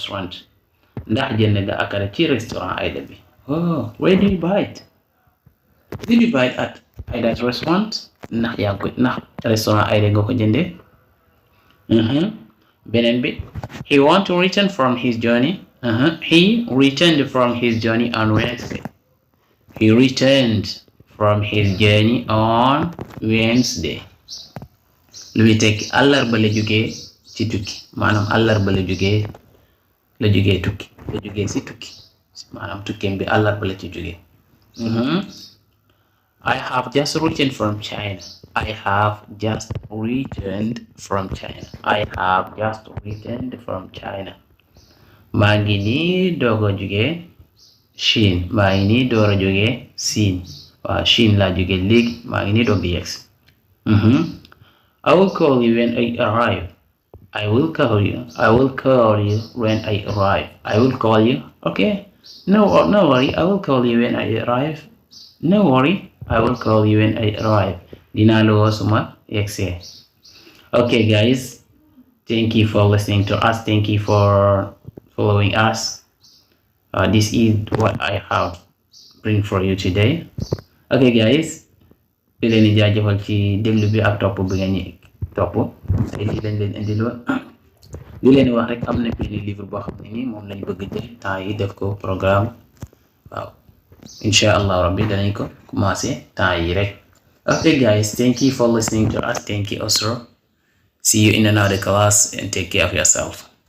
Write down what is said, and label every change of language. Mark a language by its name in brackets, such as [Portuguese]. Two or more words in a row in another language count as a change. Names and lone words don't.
[Wolof] Ndax jënd nga akara ci restaurant Aida bi. [English] Oh, where do you buy it? Did you buy it at Aida's restaurant? [Wolof] Ndax yaa ko ndax restaurant Aida nga ko jëndee. Beneen bi, [English] he want to return from his journey. He returned from his journey on Wednesday. He returned from his journey on Wednesday. [Wolof] Lu muy tekki àllarba la jógee ci tukki, maanaam àllarba la jógee tukki, la jógee ci tukki, maanaam tukkeem bi àllarba la ci jógee. [English] I have just returned from China. I have just returned from China. I have just returned from China. [Wolof] maa ngi nii doog a jógee Chine. maa ngi nii door a jógee Siin. waaw Chine laa jógee léegi maa ngi nii doog di yegsi. [English] I will call you when I arrive. I will call you. I will call you when I arrive. I will call you. Okay. No worry. I will call you when I arrive. No worry. I will call you when I arrive. [Wolof] Dinaa la woo suma yegsee. [English] Okay, guys. Thank you for listening to us. Thank you for following us. This is what I have bring for you today. Okay, guys. [Wolof] di leen di jaajëfal ci déglu bi ak topp bi ngeen ñi topp te li leen indiloon di leen wax rek am na benn livre boo xam ne nii moom lañ bëgg jël temps yi def ko programme waaw [Arabic] insha allah rabbi [Wolof] danañ ko commencé temps yi rek. [English] Okay guys, thank you for listening to us. Thank you also. See you in another class and take care of yourself.